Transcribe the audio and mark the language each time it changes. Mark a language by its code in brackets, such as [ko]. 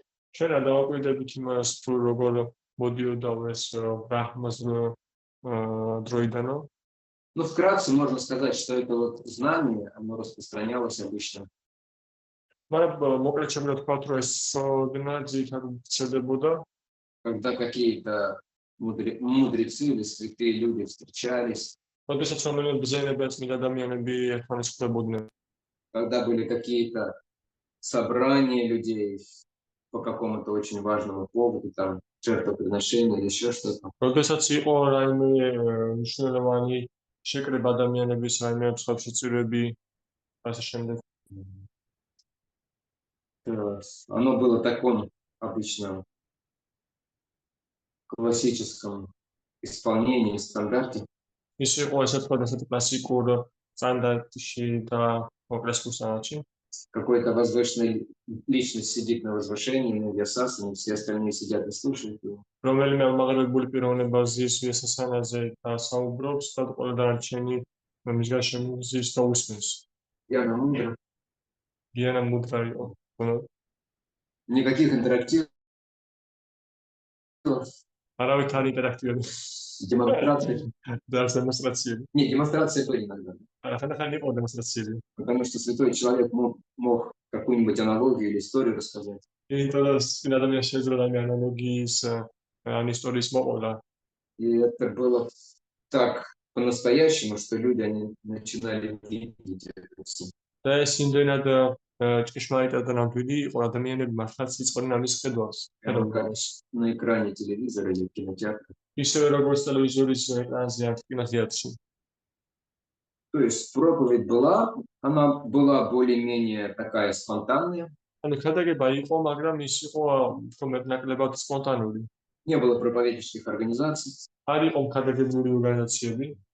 [ka] შენ არ დავაკვირდებით იმას თუ როგორ მოდიოდა ეს ბრაჰმას დროიდანო. [ru] Ну, вкратце можно сказать, что это вот знание, оно распространялось обычно. [ka] მაგრამ მოკლედ შემიძლია თქვათ რომ ეს ცოდნა ძირითადად ვრცელდებოდა [ru] Когда какие-то мудрецы или святые люди встречались, [ka] როდესაც რომელიმე ბრძენებია წმინდა ადამიანები ერთმანეთს ხვდებოდნენ. [ru] когда были какие-то собрания людей по какому-то очень важному поводу, там, жертвоприношения или еще что-то. [ka] როდესაც იყო რაიმე მნიშვნელოვანი შეკრება ადამიანების რაიმე მსხვერპლი ასე შემდეგ. [ru] Оно было в таком обычном классическом исполнении, стандарте. [ka] ის იყო ესე თქვა ასეთ კლასიკურ სტანდარტში და მოკლეს კურსანში. [ru] Какой-то возвышенная личность сидит на возвышении, на вьясасане, все остальные сидят и слушают его. [ka] რომელიმე ამაღლებული პიროვნება ზის ვიასასანაზე და საუბრობს და ყველა დანარჩენი მისგან შემოზის და უსმენს. [ru] Яна мудро. [ka] გიანა მუდრა იყო. [ru] Никаких интерактивов, [ka] არავით არ ინტერაქტიული [ru] демонстраций. [ka] და არც დემონსტრაციები. [ru] Не, демонстрации были иногда. [ka] ხანდახან იყო დემონსტრაციები. [ru] Потому что святой человек мог какую-нибудь аналогию или историю рассказать. [ka] იმიტომ რომ წმინდა ადამიანს შეიძლება რაიმე ანალოგიის ან ისტორიის მოყოლა. [ru] И это было так по-настоящему, что люди, они начинали видеть это всё. [ka] და ეს იმდენად ჭეშმარიტად და ნამდვილი იყო ადამიანები მართლაც იწყოდნენ ამის ხედვას. [ru] На экране телевизора или кинотеатра. [ka] ისევე როგორც ტელევიზორის ეკრანზე ან კინოთეატრში. [ru] То есть проповедь была, она была более-менее такая спонтанная. [ka] ანუ ხადაგება იყო, მაგრამ ის იყო მეტნაკლებად სპონტანური. [ru] Не было проповеднических организаций. [ka] არ იყო ხადაგებული ორგანიზაციები.